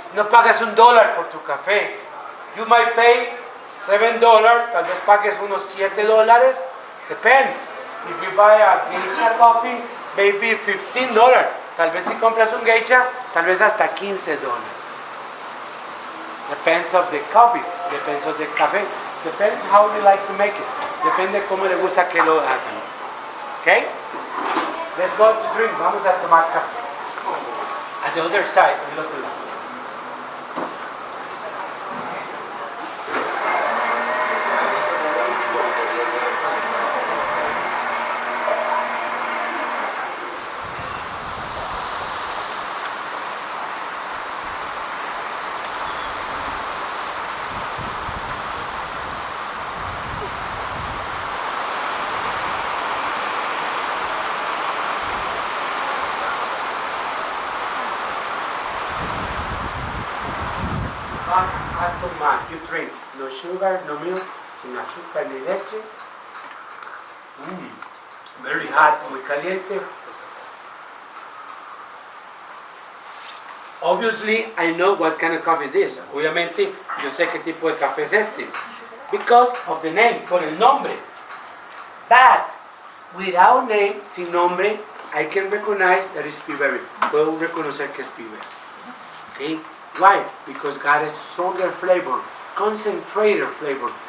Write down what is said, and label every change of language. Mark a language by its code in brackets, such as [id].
[es] No pagas $1 por tu café. [en] You might pay $7, [es] tal vez pagues unos $7. Depends. [en] If you buy a geisha coffee, maybe $15. [es] Tal vez si compras un geisha, tal vez hasta $15. [en] Depends of the coffee, depends of the café, depends how you like to make it. [es] Depende cómo le gusta que lo hagan. [en] Okay? Let's go to drink. [es] Vamos a tomar café. [en] At the other side, [es] el otro lado. Vas a tomar, [en] you drink, no sugar, no milk, [es] sin azúcar ni leche. [en] Very hot, [es] muy caliente. [en] Obviously, I know what kind of coffee it is. [es] Obviamente, yo sé qué tipo de café es este. [en] Because of the name, [es] por el nombre. [en] But, without name, [es] sin nombre, [en] I can recognize that it's Piberry. [es] Puedo reconocer que es Piberry. [en] Okay? Why? Because got a stronger flavor, concentrated flavor.